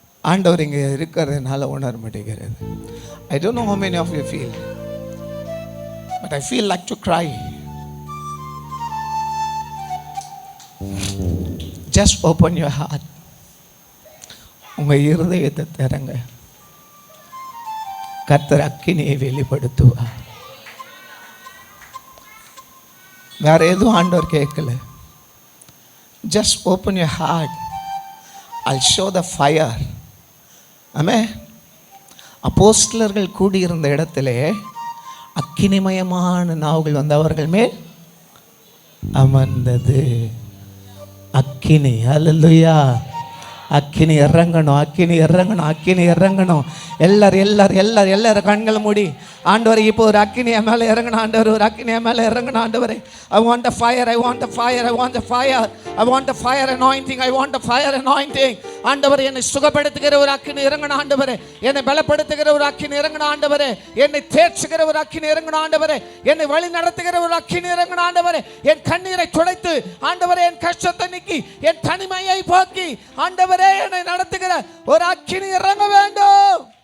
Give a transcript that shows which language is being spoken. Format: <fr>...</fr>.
<ta>ஆண்டவர் இங்கே இருக்கிறதுனால உணர மாட்டேங்கிறது.</ta> <en>I don't know how many of you feel, but I feel like to cry. Just open your heart.</en> <ta>உங்க இருதயத்தை திறங்க. கர்த்தர் அக்கினியை வெளிப்படுத்துவார். வேற எதுவும் ஆண்டவர் கேட்கல.</ta> <en>Just open your heart. I'll show the fire. ஆமென்.</en> <ta>அப்போஸ்தலர்கள் கூடியிருந்த இடத்திலே அக்கினிமயமான நாவுகள் வந்து அவர்கள் மேல் அமர்ந்தது. அக்கினி. அல்லேலூயா. அக்கினி இறங்கணும், அக்கினி இறங்கணும், அக்கினி இறங்கணும். எல்லாரும் கண்களை மூடி ஆண்டவரே இப்போ ஒரு அக்கினிய மேலே இறங்கின ஆண்டவர், ஒரு அக்கினிய மேலே இறங்கின ஆண்டவரே.</ta> <en>I want a fire, I want a fire, I want a fire, I want a fire anointing, I want a fire anointing.</en> <ta>ஆண்டவரே என்னை சுகப்படுத்துகிற ஒரு அக்கினி இறங்கின ஆண்டவரே, என்னை பலப்படுத்துகிற ஒரு அக்கினி இறங்கின ஆண்டவரே, என்னை தேற்றுகிற ஒரு அக்கினி இறங்கின ஆண்டவரே, என்னை வழி நடத்துகிற ஒரு அக்கினி இறங்கின ஆண்டவரே, என் கண்ணீரை துடைத்து ஆண்டவரே என் கஷ்டத்தை நீக்கி என் தனிமையை போக்கி ஆண்டவரே என்னை நடத்துகிற ஒரு அக்கினி இறங்க வேண்டும்.</ta>